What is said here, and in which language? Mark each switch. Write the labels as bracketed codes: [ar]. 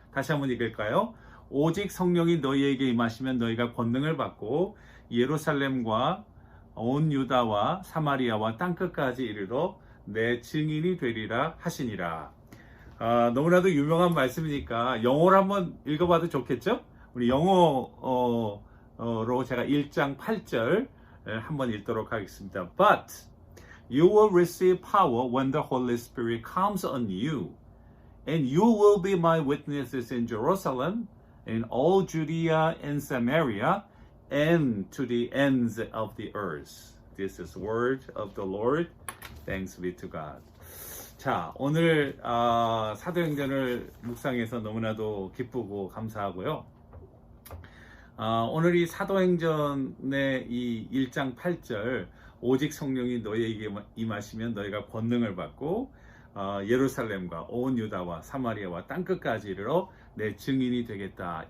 [ko] 다시 한번 읽을까요? 오직 성령이 너희에게 임하시면 너희가 권능을 받고 예루살렘과 온 유다와 사마리아와 땅끝까지 이르러 내 증인이 되리라 하시니라. 너무나도 유명한 말씀이니까 영어로 한번 읽어봐도 좋겠죠? 우리 영어로 제가 1장 8절 한번 읽도록 하겠습니다. [en] But you will receive power when the Holy Spirit comes on you, and you will be my witnesses in Jerusalem, in all Judea and Samaria, and to the ends of the earth. This is the word of the Lord. Thanks be to God. [ko] 자, 오늘 사도행전을 묵상해서 너무나도 기쁘고 감사하고요. 오늘 이 사도행전의 이 1장 8절 오직 성령이 너희에게 임하시면 너희가 권능을 받고 예루살렘과 온 유다와 사마리아와 땅끝까지 이르러 내 증인이 되겠다.